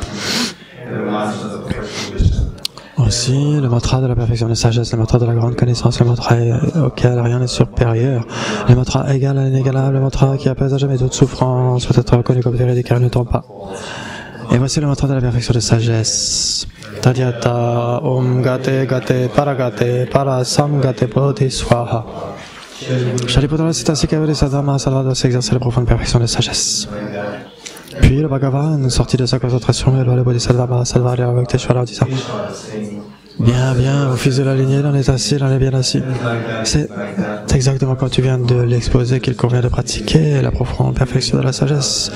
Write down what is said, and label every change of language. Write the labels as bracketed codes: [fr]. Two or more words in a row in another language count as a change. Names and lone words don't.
[fr] Aussi, le mantra de la perfection de sagesse, le mantra de la grande connaissance, le mantra auquel rien n'est supérieur, le mantra égal à l'inégalable, le mantra qui apaise à jamais toute souffrance, peut être reconnu comme vérité car il ne tombe pas. Et voici le mantra de la perfection de sagesse. [sa] तद्यथा ॐ गते गते पारगते पारसंगते बोधि स्वाहा. [fr] Shariputra, c'est ainsi qu'avec les sadhana Mahasattva doit s'exercer la profonde perfection de sagesse. Puis le Bhagavan sortit de sa concentration et le Bodhisattva Mahasattva Arya Avalokiteshvara en disant: Bien, bien, au fils de la lignée, l'on est assis, l'on est bien assis. C'est exactement quand tu viens de l'exposer qu'il convient de pratiquer la profonde perfection de la sagesse.